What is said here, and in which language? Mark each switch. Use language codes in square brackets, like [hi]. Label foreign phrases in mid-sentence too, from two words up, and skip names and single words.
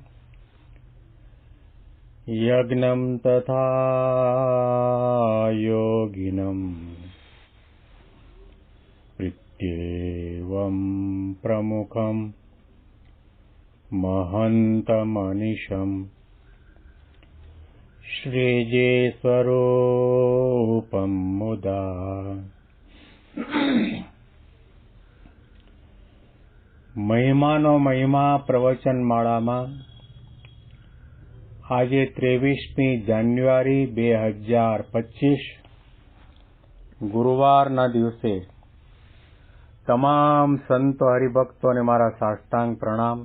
[sa] यज्ञं तथा योगिनं प्रीत्येवं प्रमुखं महन्तमनिशम् श्रीजेस्वरूपं मुदा [gu] મહિમાનો મહિમા પ્રવચન માળામાં આજે 23મી જાન્યુઆરી 2025 ગુરુવારના દિવસે તમામ સંતો હરિભક્તોને મારા સાષ્ટાંગ પ્રણામ.